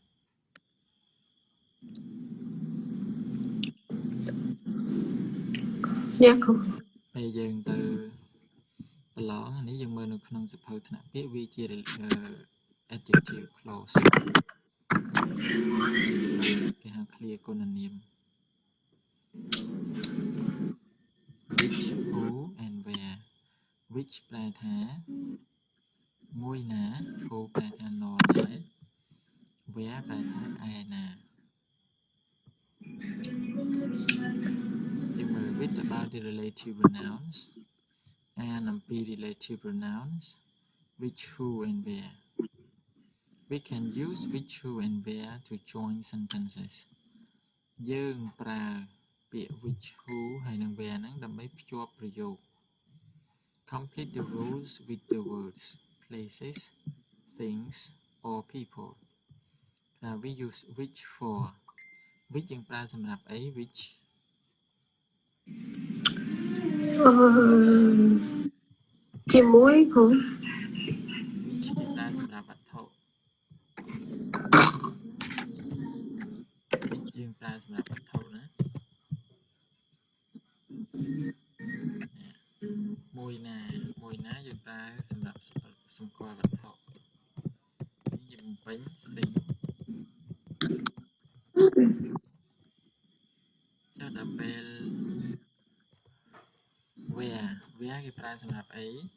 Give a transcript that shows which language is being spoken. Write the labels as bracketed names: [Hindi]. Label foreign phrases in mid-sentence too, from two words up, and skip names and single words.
[Khmer] អ្នកគ្រូ ពេលយើងទៅប្រឡងនេះយើងមើលនៅក្នុងសភៅថ្នាក់ពាក្យវាជា [English] adjective clause [Khmer] គេហៅ clear គុណនាម [English] which who and where which [Khmer] ប្រែថាមួយណា who ប្រែថានរណា where ប្រែថាឯណា យើងមើល [English] read about the relative pronouns [Khmer] អានអំពី [English] relative pronouns which who and where we can use which who and where to join sentences [Khmer] យើងប្រើពាក្យ [English] which who [Khmer] ហើយនិង [English] where [Khmer] ហ្នឹងដើម្បីភ្ជាប់ប្រយោគ [English] complete the rules with the words places things or people now we use which for which [Khmer] យើងប្រើសម្រាប់អី [English] which [Khmer] ជាមួយគ្រូ which យើងប្រើសម្រាប់វត្ថុ which យើងប្រើសម្រាប់វត្ថុណាមួយណាយើងប្រើសម្រាប់សម្គាល់វត្ថុនេះយើងបំពេញ thing ចុះដល់ពេល where គេប្រើសម្រាប់អី